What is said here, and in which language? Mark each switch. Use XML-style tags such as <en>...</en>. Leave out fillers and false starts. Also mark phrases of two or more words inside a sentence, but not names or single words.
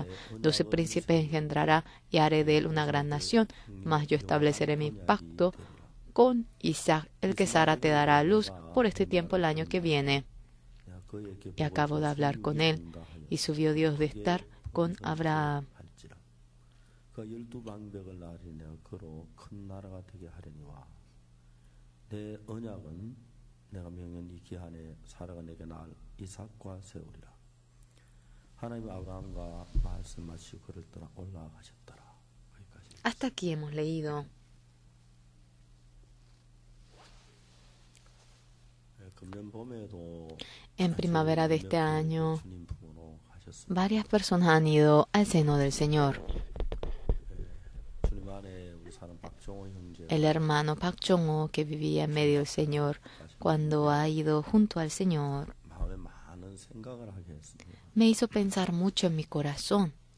<es>12 príncipes engendrará y haré de él una gran nación, mas yo estableceré mi pacto con Isaac, el que Sara te dará a luz por este tiempo el año que viene. Y acabó de hablar con él, y subió Dios de estar con Abraham.</es> <ko>내 언약은 내가 명한 이 기한에 사라가 내게 낳을 이삭과 세우리라. 하나님 아브라함과 말씀하시고 그를 떠나 올라가셨더라.</ko> <es>Hasta aquí hemos leído. En primavera de este año, varias personas han ido al seno del Señor. El hermano Pak Jong-ho, que vivía en medio del Señor, cuando ha ido junto al Señor, me hizo pensar mucho en mi corazón.</es>